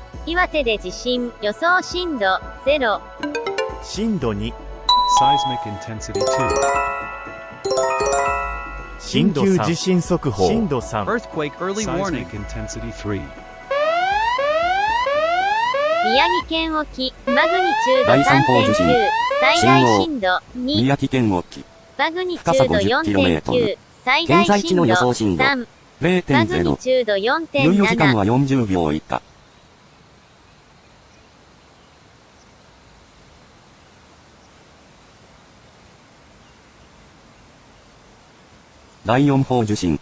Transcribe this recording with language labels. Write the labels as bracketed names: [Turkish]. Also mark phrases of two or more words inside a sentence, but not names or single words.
[Japanese] 岩手で地震、予想震度0。震度2、 [English] Seismic intensity 2. [Japanese] 緊急地震速報。震度3、 [English] Earthquake early warning. Seismic intensity 3. [Japanese] 宮城県沖、マグニチュード第三報受信 3.9、最大震度2。宮城県沖。マグニチ深さュード 50キロメートル 4.9、最大現在地の震度予想震度 3。マグ 0.0。ニチュード猶予時間 4.7。は40秒以下。第4報受信。